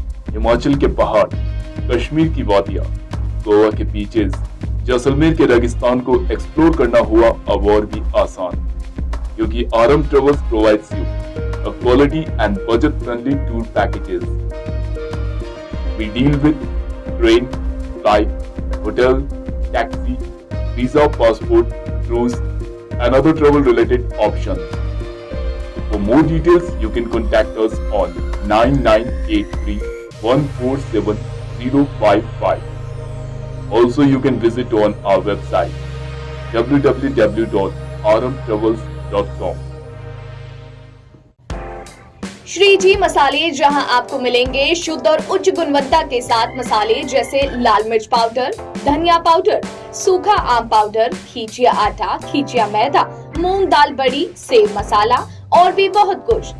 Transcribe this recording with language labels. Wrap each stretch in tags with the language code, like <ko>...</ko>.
<hi>हिमाचल के पहाड़, कश्मीर की वादियां, गोवा के बीचेस, जैसलमेर के रेगिस्तान को एक्सप्लोर करना हुआ अब और भी आसान, क्योंकि आरम travels</hi> <en>Provides you a quality and budget friendly tour packages. We deal with train, flight, hotel, taxi, visa, passport, cruise and other travel related options. For more details, you can contact us on 9983147055. Also, you can visit on our website www.aramtravels.com.</en> <hi>Shri जी मसाले, जहां आपको मिलेंगे शुद्ध और उच्च गुणवत्ता के साथ मसाले जैसे लाल मिर्च पाउडर, धनिया पाउडर, सूखा आम पाउडर, खींचिया आटा, खींचिया मैदा, मूंग दाल बड़ी, सेव मसाला और भी बहुत कुछ।</hi>